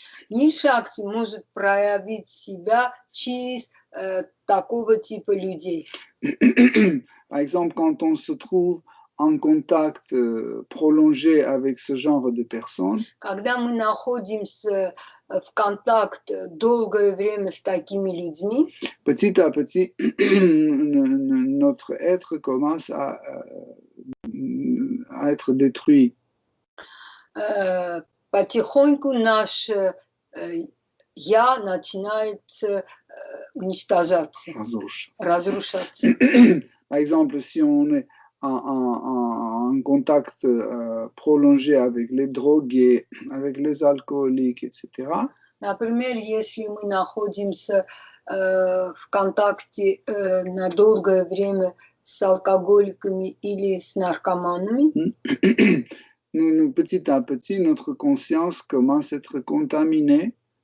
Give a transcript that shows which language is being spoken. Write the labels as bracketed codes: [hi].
[ru] Ниль Шакти может проявить себя через такого типа людей. [fr] Par exemple, quand on se trouve en contact prolongé avec ce genre de personnes, [ru] когда мы находимся в контакт долгое время с такими людьми, [fr] petit à petit, notre être commence à être détruit. [ru] Потихоньку наше я начинает уничтожаться, разрушаться. [fr] Par exemple, si on est en contact prolongé avec les drogués, avec les alcooliques, etc. [ru] Например, если мы находимся в контакте на долгое время с алкоголиками или с наркоманами. [fr] Petit à petit, notre conscience commence à être contaminée.